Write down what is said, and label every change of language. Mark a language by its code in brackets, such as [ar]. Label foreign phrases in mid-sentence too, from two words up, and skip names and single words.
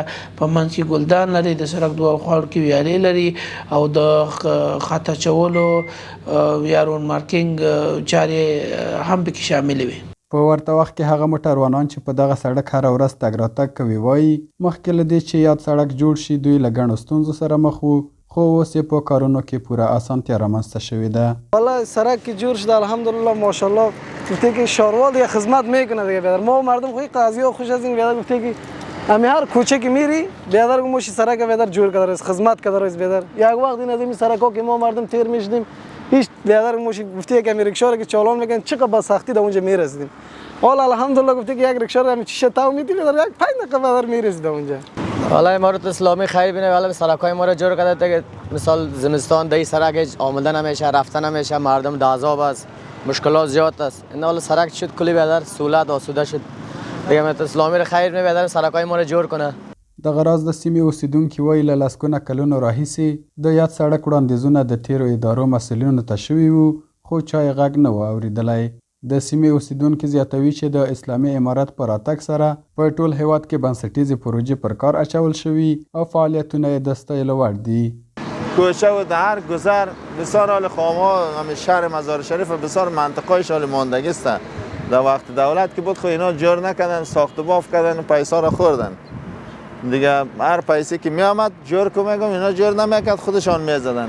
[ps] په منځ کې ګلدان لري، د سړک دواړو خواو کې ویالې لري او د خط اچولو یا رون مارکینګ چارې هم پکې شاملې وي. په ورته وخت کې هغه موټروانان چې په دغه سړک هره ورځ تګ راتګ کوي وایي مخکې له دې چې یاد سړک جوړ شي دوی له ګڼو ستونزو سره مخ وو، خو اوس یې په کارونو کې پوره اسانتیا رامنځته شوې ده. [fa] والله سرک که جور شده [ar] الحمدلله ماشاءالله [fa] گفته که شاروال دیگه خدمت میکنه دیگه بیادر. ما مردم خوی قاضی ها خوش از این بیادر گفته که همی هر کوچه که میری بیادر موشی سرک بیادر جور کدر است خدمت کدر است بیادر. یک وقت این از این سرک ها که ما مردم تیر میشدیم هیچ بیادر موشی گفته که همی رکشا رو که چالان میکنن چقدر با سختی در اونجا میرسیدیم. حالا الحمدلله گفته که یک رکشا رو همی چیشه تاو میدی بیادر یک 5 دقیقه بیادر میرسید اونجا. والله امارت اسلامی خیر بینه. والله سرکای ما رو جور کرده که مثال زمستان دی سرک آمدن نمیشه، رفتن نمیشه، مردم دعذاب است، مشکلات زیاد است. این حالا سرک شد کلی بیادر سهولت آسوده شد. دیگه امارت اسلامی رو خیر بینه بیادر سرکای ما رو جور کنه. [ps] دغه راز د سیمې اوسیدونکي وایي له لسګونه کلونو راهیسې د یاد سړک وړاندیزونه د تیرو ادارو مسؤلینو ته شوي وو خو چا یې غږ نه و اورېدلی. د سیمې اوسیدونکي زیاتوي چې د اسلامي امارت په راتګ سره په ټول هیواد کې بنسټیزې پروژې پر کار اچول شوي او فعالیتونه یې د ستایلو وړ دي. [fa] کوچه و در گذر بسیار حال خواما همه شهر مزار شریف بسیار منطقه‌اش حال ماندگی است. در وقت دولت که بود خو اینا جور نکردن، ساخت و باف کردن و پیسا را خوردن. دیگه هر پیسی که می آمد جور که میگم اینا جور نمیکرد خودشان میزدن.